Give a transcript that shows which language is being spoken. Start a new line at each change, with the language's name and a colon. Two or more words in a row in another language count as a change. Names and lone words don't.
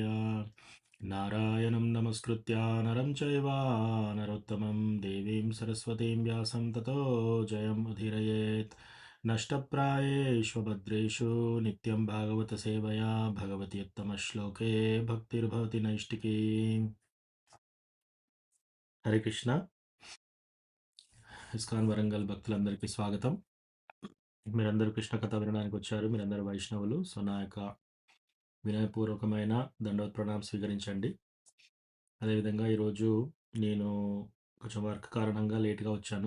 Sanskrit: नारायणं नमस्कृत्य नरं चैव नरोत्तमं देवीं सरस्वतीं व्यासं ततो जयमुदीरयेत्। नष्टप्रायेष्वभद्रेषु नित्यं भागवतसेवया भगवत्युत्तमश्लोके भक्तिर्भवति नैष्टिकी।
Telugu: హరే కృష్ణ. ఇస్కాన్ వరంగల్ భక్తులందరికీ స్వాగతం. మీరందరూ కృష్ణ కథ వినడానికి వచ్చారు. మీరందరూ వైష్ణవులు. సో నా యొక్క వినయపూర్వకమైన దండవత్ ప్రణామం స్వీకరించండి. అదేవిధంగా ఈరోజు నేను కొంచెం వర్క్ కారణంగా లేట్గా వచ్చాను.